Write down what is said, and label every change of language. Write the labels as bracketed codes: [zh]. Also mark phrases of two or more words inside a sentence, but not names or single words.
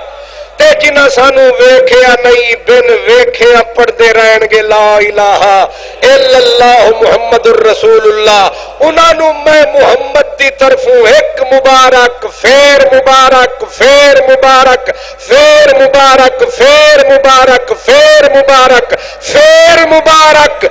[pa] تے جنہاں سانوں ویکھیا نہیں بن ویکھیا پڑھدے رہنگے [ar] لا إله إلا الله محمد رسول الله, [pa] انہانوں میں محمد دی طرفوں ایک مبارک، فیر مبارک، فیر مبارک، فیر مبارک، فیر مبارک، فیر مبارک، فیر مبارک.